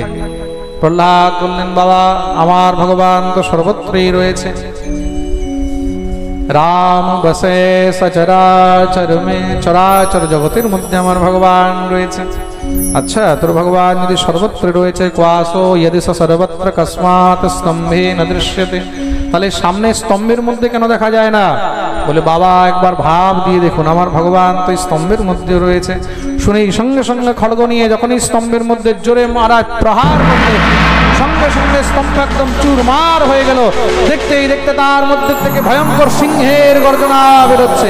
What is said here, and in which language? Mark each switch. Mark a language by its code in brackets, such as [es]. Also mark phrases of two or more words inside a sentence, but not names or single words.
[bn] প্রহ্লাদ বললেন, বাবা আমার ভগবান তো সর্বত্রই রয়েছে। [hi] राम बसे सचराचर में, [bn] চরাচর জগতের মধ্যে আমার ভগবান রয়েছে। আচ্ছা, তোর ভগবান যদি সর্বত্র রয়েছে, কোয়াসো [sa] यदि स सर्वत्र कस्मात् स्तम्भे न दृश्यते, [bn] তাহলে সামনে স্তম্ভের মধ্যে কেন দেখা যায় না? বলে, বাবা একবার ভাব দিয়ে দেখুন, আমার ভগবান তো স্তম্ভের মধ্যে রয়েছে। শুনেই সঙ্গে সঙ্গে খড়গ নিয়ে যখনই স্তম্ভের মধ্যে জোরে মারা প্রহার করলে সঙ্গে সঙ্গে স্তম্ভ একদম চুরমার হয়ে গেল। দেখতেই দেখতে তার মধ্যে থেকে ভয়ঙ্কর সিংহের গর্জনা বেরোচ্ছে।